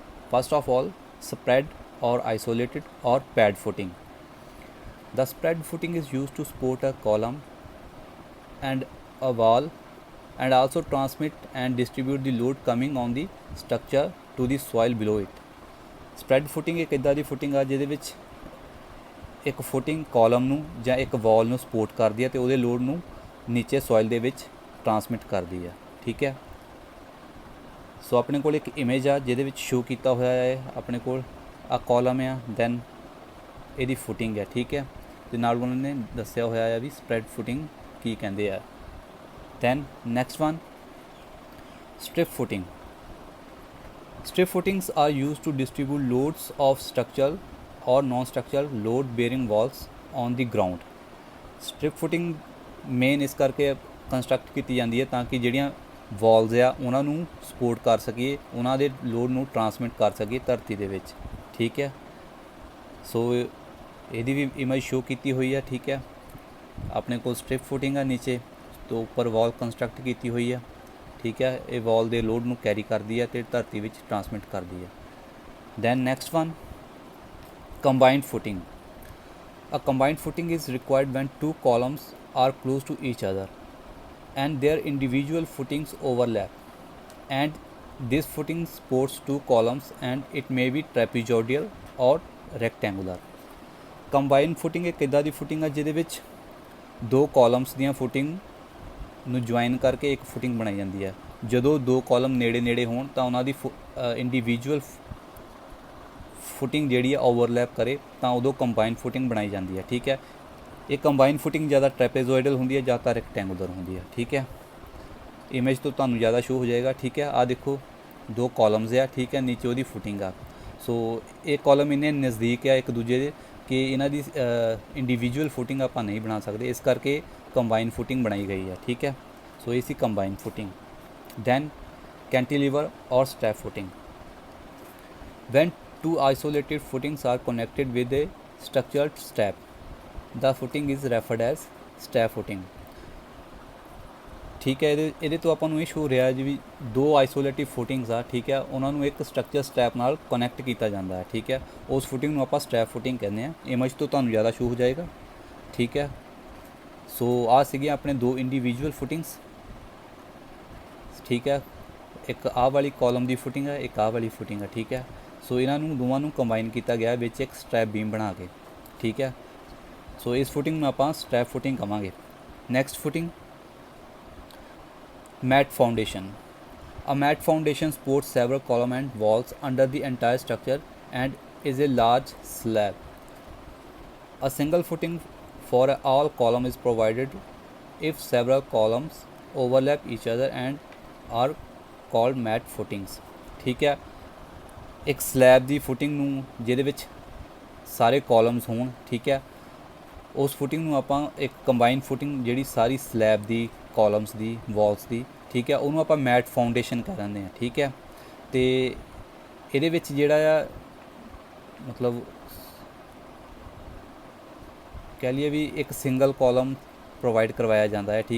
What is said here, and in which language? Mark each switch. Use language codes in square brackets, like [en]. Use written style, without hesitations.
[en] First of all, spread or isolated or pad footing. The spread footing is used to support a column and a wall and also transmit and distribute the load coming on the structure to the soil below it. [pa] Spread footing ਇੱਕ ਇੱਦਾਂ ਦੀ footing ਆ ਜਿਹਦੇ ਵਿੱਚ ਇੱਕ footing column ਨੂੰ ਜਾਂ ਇੱਕ ਵਾਲ ਨੂੰ ਸਪੋਰਟ ਕਰਦੀ ਹੈ ਅਤੇ ਉਹਦੇ ਲੋਡ ਨੂੰ ਨੀਚੇ ਸੋਇਲ ਦੇ ਵਿੱਚ ਟਰਾਂਸਮਿਟ ਕਰਦੀ ਹੈ। ਠੀਕ ਹੈ, ਸੋ ਆਪਣੇ ਕੋਲ ਇੱਕ ਇਮੇਜ ਆ ਜਿਹਦੇ ਵਿੱਚ ਸ਼ੋ ਕੀਤਾ ਹੋਇਆ ਹੈ ਆਪਣੇ ਕੋਲ ਆ ਕਾਲਮ ਆ, ਦੈਨ ਇਹਦੀ ਫੁਟਿੰਗ ਹੈ। ਠੀਕ ਹੈ, ਅਤੇ ਨਾਲ ਉਹਨਾਂ ਨੇ ਦੱਸਿਆ ਹੋਇਆ ਆ ਵੀ ਸਪਰੈਡ ਫੁਟਿੰਗ ਕੀ ਕਹਿੰਦੇ ਆ। [en] Then next one, strip footing. Strip footings are used to distribute loads of structural or non-structural load bearing walls on the ground. [pa] Strip footing main ਇਸ ਕਰਕੇ ਕੰਸਟਰਕਟ ਕੀਤੀ ਜਾਂਦੀ ਹੈ ਤਾਂ ਕਿ ਜਿਹੜੀਆਂ ਵਾਲਸ ਆ ਉਹਨਾਂ ਨੂੰ ਸਪੋਰਟ ਕਰ ਸਕੀਏ, ਉਹਨਾਂ ਦੇ ਲੋਡ ਨੂੰ ਟਰਾਂਸਮਿਟ ਕਰ ਸਕੀਏ ਧਰਤੀ ਦੇ ਵਿੱਚ। ਠੀਕ ਹੈ, ਸੋ ਇਹਦੀ ਵੀ ਇਮੇਜ ਸ਼ੋ ਕੀਤੀ ਹੋਈ ਹੈ। ਠੀਕ ਹੈ, ਆਪਣੇ ਕੋਲ ਸਟ੍ਰਿਪ ਫੁਟਿੰਗ ਆ ਨੀਚੇ ਤੋਂ ਉੱਪਰ ਵਾਲ ਕੰਸਟਰਕਟ ਕੀਤੀ ਹੋਈ ਆ। ਠੀਕ ਹੈ, ਇਹ ਵਾਲ ਦੇ ਲੋਡ ਨੂੰ ਕੈਰੀ ਕਰਦੀ ਹੈ ਅਤੇ ਧਰਤੀ ਵਿੱਚ ਟਰਾਂਸਮਿਟ ਕਰਦੀ ਹੈ। [en] Then next one, combined footing. A combined footing is required when two columns are close to each other and their individual footings overlap, and this footing supports two columns and it may be trapezoidal or rectangular. [pa] Combined footing ਇੱਕ ਇੱਦਾਂ ਦੀ footing ਹੈ ਜਿਹਦੇ ਵਿੱਚ ਦੋ columns ਦੀਆਂ footing ਨੂੰ join ਕਰਕੇ ਇੱਕ ਫੁਟਿੰਗ ਬਣਾਈ ਜਾਂਦੀ ਹੈ। ਜਦੋਂ ਦੋ ਕਾਲਮ ਨੇੜੇ ਨੇੜੇ ਹੋਣ ਤਾਂ ਉਹਨਾਂ ਦੀ ਇੰਡੀਵਿਜੂਅਲ ਫੁਟਿੰਗ ਜਿਹੜੀ ਆ ਓਵਰਲੈਪ ਕਰੇ ਤਾਂ ਉਦੋਂ ਕੰਬਾਈਨ ਫੁਟਿੰਗ ਬਣਾਈ ਜਾਂਦੀ ਹੈ। ਠੀਕ ਹੈ, ਇਹ ਕੰਬਾਈਨ ਫੁਟਿੰਗ ਜ਼ਿਆਦਾ ਟ੍ਰੈਪੇਜ਼ੋਇਡਲ ਹੁੰਦੀ ਹੈ ਜਾਂ ਤਾਂ ਰੈਕਟੈਂਗੂਲਰ ਹੁੰਦੀ ਹੈ। ਠੀਕ ਹੈ, ਇਮੇਜ ਤੋਂ ਤੁਹਾਨੂੰ ਜ਼ਿਆਦਾ ਸ਼ੋ ਹੋ ਜਾਏਗਾ। ਠੀਕ ਹੈ, ਆਹ ਦੇਖੋ ਦੋ ਕਾਲਮਸ ਆ। ਠੀਕ ਹੈ, ਨੀਚੇ ਉਹਦੀ ਫੁਟਿੰਗ ਆ। ਸੋ ਇਹ ਕਾਲਮ ਇੰਨੇ ਨਜ਼ਦੀਕ ਆ ਇੱਕ ਦੂਜੇ ਦੇ ਕਿ ਇਹਨਾਂ ਦੀ ਇੰਡੀਵਿਜੂਅਲ ਫੁਟਿੰਗ ਆਪਾਂ ਨਹੀਂ ਬਣਾ ਸਕਦੇ, ਇਸ ਕਰਕੇ ਕੰਬਾਈਨ ਫੁਟਿੰਗ ਬਣਾਈ ਗਈ ਹੈ। ਠੀਕ ਹੈ, ਸੋ ਇਹ ਸੀ ਕੰਬਾਈਨ ਫੁਟਿੰਗ। [en] Then cantilever ਔਰ strap footing. When two isolated footings are connected with a structured strap, the footing is referred as strap footing. [pa] ਠੀਕ ਹੈ, ਇਹਦੇ ਤੋਂ ਆਪਾਂ ਨੂੰ ਇਹ ਸ਼ੋ ਰਿਹਾ ਜੀ ਵੀ ਦੋ ਆਈਸੋਲੇਟਿਵ ਫੁਟਿੰਗਸ ਆ। ਠੀਕ ਹੈ, ਉਹਨਾਂ ਨੂੰ ਇੱਕ ਸਟਰਕਚਰ ਸਟ੍ਰੈਪ ਨਾਲ ਕਨੈਕਟ ਕੀਤਾ ਜਾਂਦਾ ਹੈ। ਠੀਕ ਹੈ, ਉਸ ਫੁਟਿੰਗ ਨੂੰ ਆਪਾਂ ਸਟ੍ਰੈਪ ਫੁਟਿੰਗ ਕਹਿੰਦੇ ਹਾਂ। ਇਮੇਜ ਤੋਂ ਤੁਹਾਨੂੰ ਜ਼ਿਆਦਾ ਸ਼ੋ ਹੋ ਜਾਏਗਾ। ਠੀਕ ਹੈ, ਸੋ ਆਹ ਸੀਗੀਆਂ ਆਪਣੇ ਦੋ ਇੰਡੀਵਿਜੂਅਲ ਫੁਟਿੰਗਸ। ਠੀਕ ਹੈ, ਇੱਕ ਆਹ ਵਾਲੀ ਕਾਲਮ ਦੀ ਫੁਟਿੰਗ ਹੈ, ਇੱਕ ਆਹ ਵਾਲੀ ਫੁਟਿੰਗ ਹੈ। ਠੀਕ ਹੈ, ਸੋ ਇਹਨਾਂ ਨੂੰ ਦੋਵਾਂ ਨੂੰ ਕੰਬਾਈਨ ਕੀਤਾ ਗਿਆ ਵਿੱਚ ਇੱਕ ਸਟ੍ਰੈਪ ਬੀਮ ਬਣਾ ਕੇ। ਠੀਕ ਹੈ, ਸੋ ਇਸ ਫੁਟਿੰਗ ਨੂੰ ਆਪਾਂ ਸਟ੍ਰੈਪ ਫੁਟਿੰਗ ਕਹਾਂਗੇ। [en] Next footing, mat foundation. A mat foundation supports several columns and walls under the entire structure and is a large slab. A single footing for all columns is provided if several columns overlap each other and are called mat footings. [pa] ਠੀਕ ਹੈ, ਇੱਕ slab ਦੀ footing ਨੂੰ ਜਿਹਦੇ ਵਿੱਚ ਸਾਰੇ columns ਹੋਣ। ਠੀਕ ਹੈ, ਉਸ ਫੁਟਿੰਗ ਨੂੰ ਆਪਾਂ ਇੱਕ ਕੰਬਾਈਨ ਫੁਟਿੰਗ ਜਿਹੜੀ ਸਾਰੀ ਸਲੈਬ ਦੀ, ਕਾਲਮਸ ਦੀ, ਵਾਲਸ ਦੀ, ਠੀਕ ਹੈ, ਉਹਨੂੰ ਆਪਾਂ ਮੈਟ ਫਾਊਂਡੇਸ਼ਨ ਕਹਿ ਦਿੰਦੇ ਹਾਂ। ਠੀਕ ਹੈ, ਅਤੇ ਇਹਦੇ ਵਿੱਚ ਜਿਹੜਾ ਆ ਮਤਲਬ ਕਹਿ ਲਈਏ ਵੀ ਇੱਕ ਸਿੰਗਲ ਕਾਲਮ ਪ੍ਰੋਵਾਈਡ ਕਰਵਾਇਆ ਜਾਂਦਾ ਹੈ।